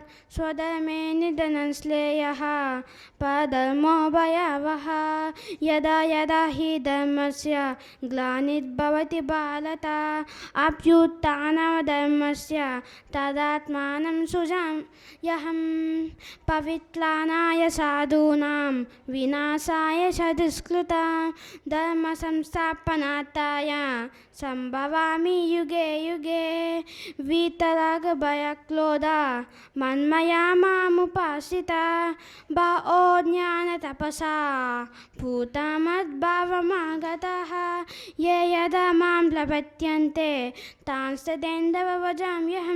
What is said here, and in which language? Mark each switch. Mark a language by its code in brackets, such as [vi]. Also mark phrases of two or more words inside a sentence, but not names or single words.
[sa] స్వధర్మే నిధనం శ్రేయః పరధర్మో భయావహః. యదా యదా హి ధర్మస్య గ్లానిర్భవతి భారత అభ్యుత్థానధర్మస్య తదాత్మానం సృజామ్యహం. పవిత్రాణాయ సాధూనాం వినాశాయ చ దుష్కృతాం. ధర్మ సంస్థాపనార్థాయ సంభవామి యుగే యుగే. వీతరాగ భయక్రోధ మన్మయా మాముపాశ్రితా. బహవో జ్ఞాన తపసా భూతా మద్భావమాగతాః. ఏ యదా మాం ప్రపద్యంతే తాంస్తదేవ భజామ్యహం.